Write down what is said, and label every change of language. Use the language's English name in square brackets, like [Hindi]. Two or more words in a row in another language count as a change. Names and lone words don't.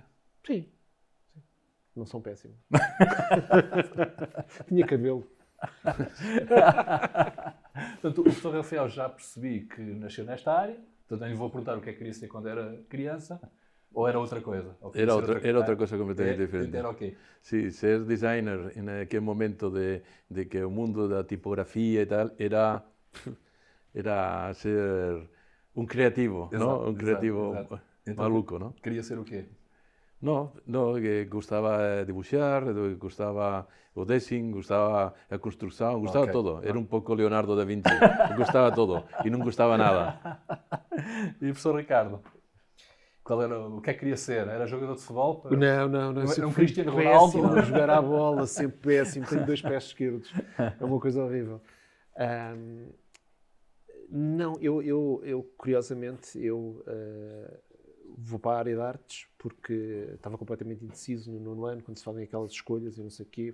[Portuguese] Sim. Não são péssimas. Tinha cabelo. Portanto, o professor Rafael já percebi que nasceu nesta área, portanto nem lhe vou perguntar o que é que queria ser quando era criança, ou era outra coisa? Era outra coisa completamente diferente. Era o quê? [Spanish] Sí, ser designer en aquel momento de que el mundo da tipografía y tal era ser un creativo, [Portuguese] Exato, [Spanish] ¿no? Un creativo [Portuguese] exato. Então, [Spanish] maluco, ¿no? [Portuguese] Queria ser o quê? [Galician] No, que gustaba dibuixar, gustaba o design, gustaba a construção, gustaba [Portuguese] Ok. [Galician] todo. Era un pouco Leonardo da Vinci, gustaba todo e non gustaba nada. [Portuguese] E o professor Ricardo? O que é que queria ser? Era jogador de futebol? Não. Era Sempre um fui Cristiano péssimo Ronaldo? a jogar à bola, sempre péssimo. Tenho 2 pés esquerdos. É uma coisa horrível. Não, eu curiosamente, vou para a área de artes porque estava completamente indeciso no nono ano, quando se fazem aquelas escolhas e não sei o quê.